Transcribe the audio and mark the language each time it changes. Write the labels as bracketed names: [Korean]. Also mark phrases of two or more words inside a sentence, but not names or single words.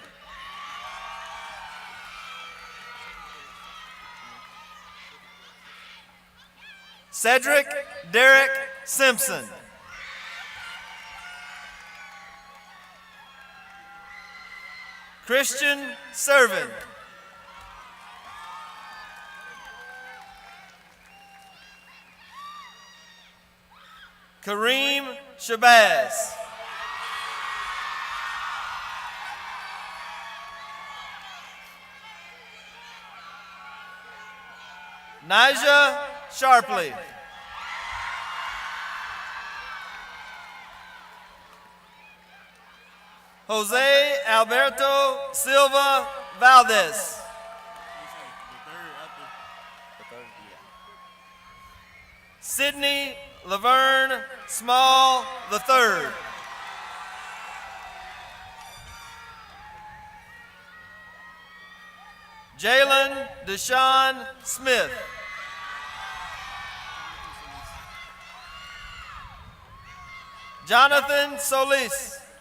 [English] Cedric Derek Simpson. Christian Servin. Kareem Shabazz. Nija Sharpley. Jose Alberto Silva Valdez. Sidney Laverne Small III. Jalen Deshaun Smith. Jonathan Solis.